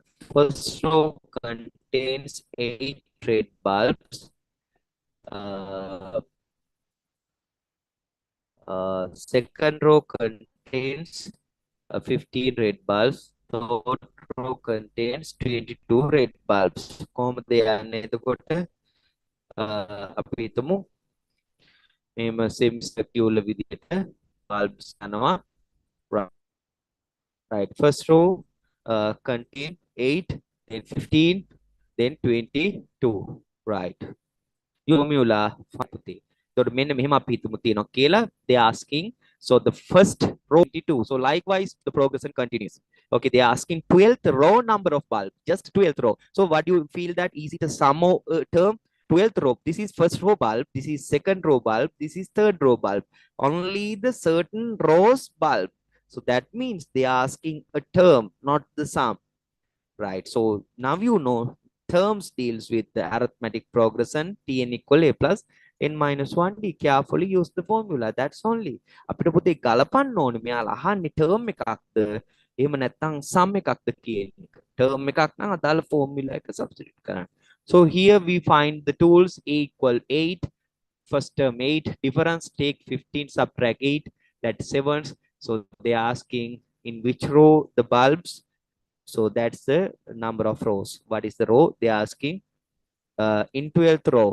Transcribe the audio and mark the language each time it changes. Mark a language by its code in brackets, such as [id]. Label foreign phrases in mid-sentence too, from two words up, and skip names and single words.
[en] First row contains 8 red bulbs. Uh, Second row contains 15 red bulbs. Third row contains 22 red bulbs. [si] කොහොමද යන්නේ එතකොට? අපි හිතමු මෙහෙම semicircular විදිහට bulbs යනවා. [en] Right. First row contain 8, then 15, then 22. [si] Right. Formula පුතේ. එතකොට මෙන්න මෙහෙම අපි හිතමු තියෙනවා කියලා [en] they are asking. So the first row 22. So likewise the progression continues. Okay, they are asking 12th row number of bulb, just 12th row. So what do you feel that is it a sum term? 12th row, this is first row bulb, this is second row bulb, this is third row bulb. Only the certain rows bulb. So that means they are asking a term, not the sum. Right. So now you know terms deals with the arithmetic progression tn equal a plus n minus 1 d. Carefully use the formula. That's only. [si] අපිට පුතේ ගලපන්න ඕනේ මෙයාලා අහන්නේ term එකක්ද එහෙම නැත්නම් sum එකක්ද කියන එක. term එකක් නම් අදාළ formula එක substitute කරන්න. [en] So here we find the tools a equal 8. First term 8. Difference take 15 subtract 8. That's 7. So they are asking in which row the bulbs. So that's the number of rows. What is the row? They are asking in 12th row.